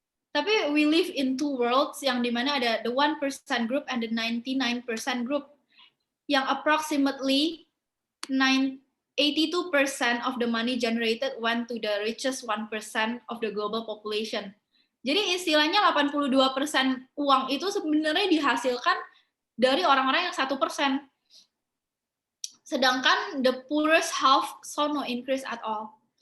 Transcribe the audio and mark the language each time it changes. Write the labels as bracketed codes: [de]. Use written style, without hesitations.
[id] Tapi [en] we live in two worlds [id] yang dimana ada [en] the 1% group and the 99% group [id] yang [en] approximately 82% of the money generated went to the richest 1% of the global population. [id] Jadi istilahnya 82% uang itu sebenarnya dihasilkan dari orang-orang yang 1%. Sedangkan [en] the poorest half saw no increase at all.